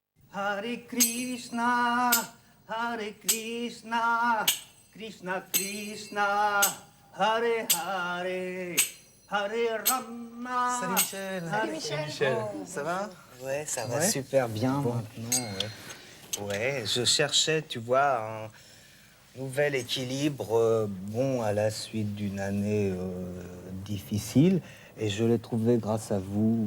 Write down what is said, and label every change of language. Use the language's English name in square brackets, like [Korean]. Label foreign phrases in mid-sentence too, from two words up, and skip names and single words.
[Sanskrit] Hare Krishna, Hare Krishna, Krishna Krishna, Hare Hare, Hare Rama. [French] Salut Michel. Salut Michel. Ça va? Ouais, ça va Ouais. super bien maintenant. Ouais, je cherchais, tu vois, un nouvel équilibre, bon, à la suite d'une année difficile. Et je l'ai trouvé grâce à vous.